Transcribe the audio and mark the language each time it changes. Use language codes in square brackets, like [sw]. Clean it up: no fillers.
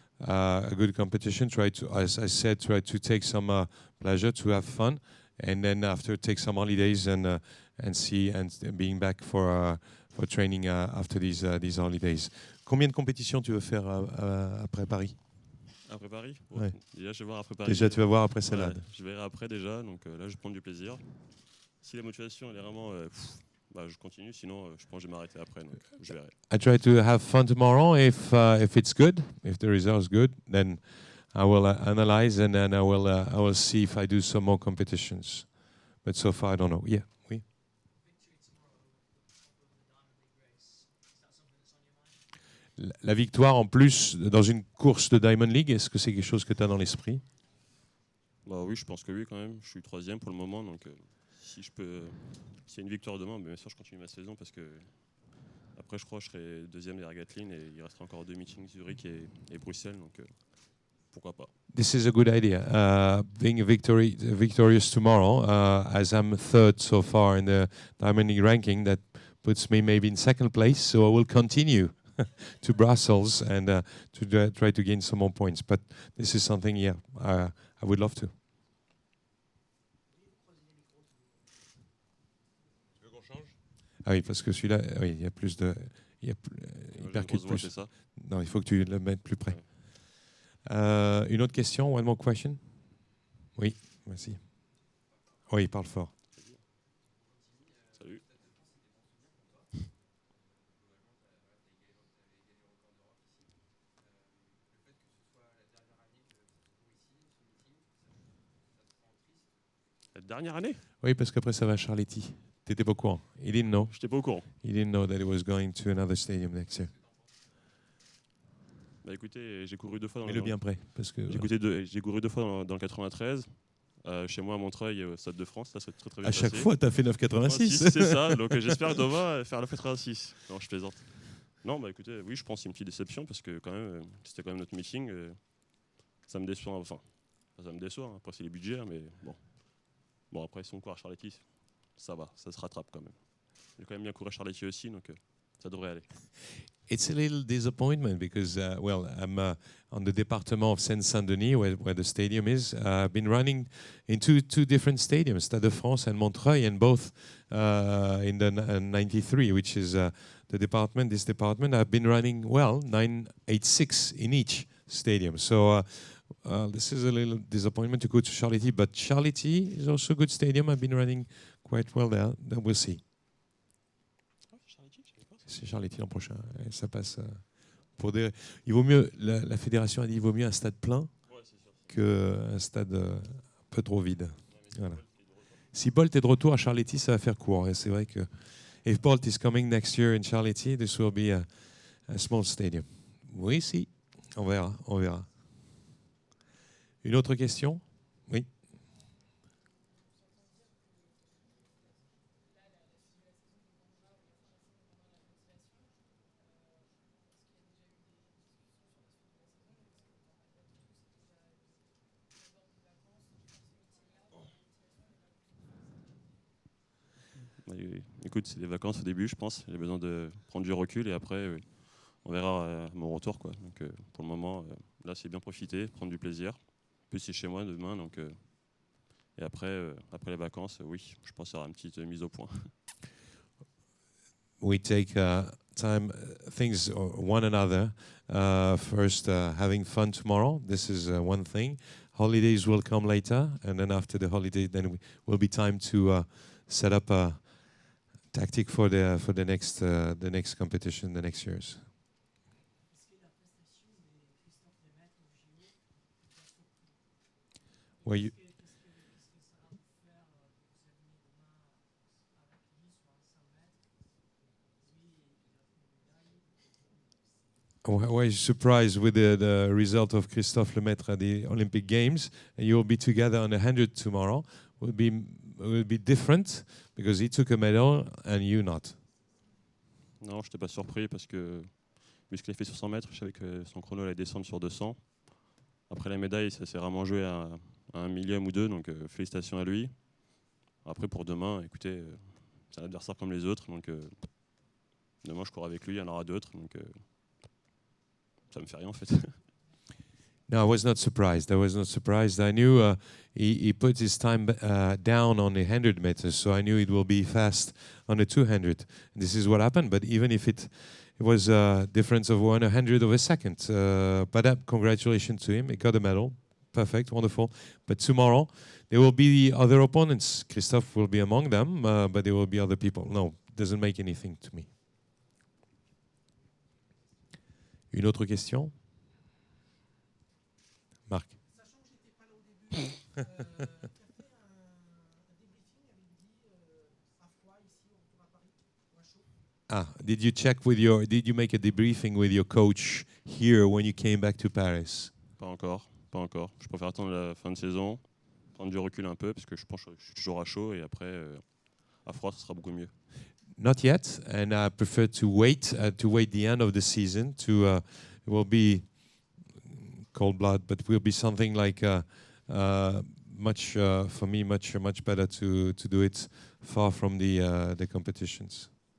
[en] a good competition. Try to, as I said, try to take some pleasure, to have fun, and then after take some holidays and see and being back for training after these holidays. [fr] Combien de compétitions tu veux faire après Paris? Après Paris, Ouais. déjà je vais voir après Paris. Déjà, tu vas voir après celle-là. Ouais, je verrai après déjà, donc là je vais prendre du plaisir. Si la motivation elle est vraiment, bah, je continue, sinon je pense que je vais m'arrêter après, donc je verrai. [en] I try to have fun tomorrow. If it's good, if the result's good, then I will analyze and then I will see if I do some more competitions. But so far, I don't know. Yeah, oui. [fr] La victoire en plus dans une course de Diamond League, est-ce que c'est quelque chose que tu as dans l'esprit? Bah oui, je pense que oui quand même. Je suis 3e pour le moment, donc si je peux, s'il y a une victoire demain, bien sûr je continue ma saison parce que après je crois que je serai 2e derrière Gatlin et il restera encore 2 meetings Zurich et Bruxelles, donc pourquoi pas. [en] This is a good idea. Being victorious tomorrow, as I'm 3rd so far in the Diamond League ranking, that puts me maybe in 2nd place. So I will continue to Brussels and to try to gain some more points. But this is something, yeah, I would love to. [fr] Tu veux qu'on change? Ah oui, parce que celui-là, oui, il y a plus de, il percute plus. C'est ça. Non, il faut que tu le mettes plus près. Ouais. Une autre question? [en] One more question? [fr] Oui, merci. Oui, il parle fort. Salut. La dernière année? Oui, parce qu'après ça va à Charletti. Tu n'étais pas au courant. [en] He didn't know. [fr] J'étais pas au courant. [en] He didn't know that it was going to another stadium next year. [fr] Bah écoutez, j'ai couru 2 fois dans Mets-le bien près, parce que j'ai couru 2 fois dans le 93. Chez moi à Montreuil, au Stade de France, ça s'est très très bien à passé. chaque fois, tu as fait 9,86. C'est ça, donc j'espère demain faire le 86. Non, je plaisante. Non, bah écoutez, oui, je pense que c'est une petite déception parce que quand même, c'était quand même notre meeting. Ça me déçoit, enfin, ça me déçoit. Hein. Après, c'est les budgets, mais bon. Bon, après, si on court à Charletti, ça va, ça se rattrape quand même. J'ai quand même bien couru à Charletti aussi, donc ça devrait aller. [en] It's a little disappointment because, well, I'm on the department of Seine-Saint-Denis, where the stadium is. I've been running in two different stadiums, Stade de France and Montreuil, and both in the 93, which is the department. This department, I've been running well, 986 in each stadium. So this is a little disappointment to go to Charletti, but Charletti is also a good stadium. I've been running quite well there. Then we'll see. [fr] C'est Charletti l'an prochain. Et ça passe pour des. Il vaut mieux. La fédération a dit il vaut mieux un stade plein qu'un stade un peu trop vide. Voilà. Si Bolt est de retour à Charletti, ça va faire court. Et c'est vrai que [en] if Bolt is coming next year in Charletti, this will be a small stadium. [fr] Oui, si. On verra. On verra. Une autre question? Oui. Écoute, c'est des vacances au début, je pense. J'ai besoin de prendre du recul et après, on verra à mon retour. Quoi. Donc, pour le moment, là, c'est bien profiter, prendre du plaisir. En plus, c'est chez moi demain. Donc, et après, après les vacances, oui, je pense qu'il y aura une petite mise au point. [en] We take time, things one another. First, having fun tomorrow. This is one thing. Holidays will come later, and then after the holiday, then will be time to set up a tactic for the next competition, the next years. Well, you, why are you surprised with the result of Christophe Lemaitre at the Olympic Games? And you'll be together on the 100 tomorrow. Will be different because he took a medal and you not. [fr] Non, je n'étais pas surpris parce que vu ce qu'il a fait sur 100 mètres, je savais que son chrono allait descendre sur 200. Après la médaille, ça s'est vraiment joué à un millième ou deux, donc félicitations à lui. Après pour demain, écoutez, c'est un adversaire comme les autres, donc demain je cours avec lui, il y en aura d'autres, donc ça me fait rien en fait. [en] No, I was not surprised. I was not surprised. I knew he put his time down on the 100 meters, so I knew it will be fast on the 200. This is what happened. But even if it was a difference of 1/100 of a second, but congratulations to him. He got a medal. Perfect, wonderful. But tomorrow there will be other opponents. Christophe will be among them, but there will be other people. No, doesn't make anything to me. [fr] Une autre question? Marc. Sachant que j'étais pas là au début, tu as fait un débriefing avec Guy à froid ici au retour à Paris ou à chaud. [en] Ah, did you make a debriefing with your coach here when you came back to Paris? [fr] Pas encore, pas encore. Je préfère attendre la fin de saison, prendre du recul un peu, parce que je pense que je suis toujours à chaud, et après, à froid, ce sera beaucoup mieux. [en] Not yet, and I prefer to wait the end of the season. It will be cold blood, but will be something like much for me much better to do it far from the competitions.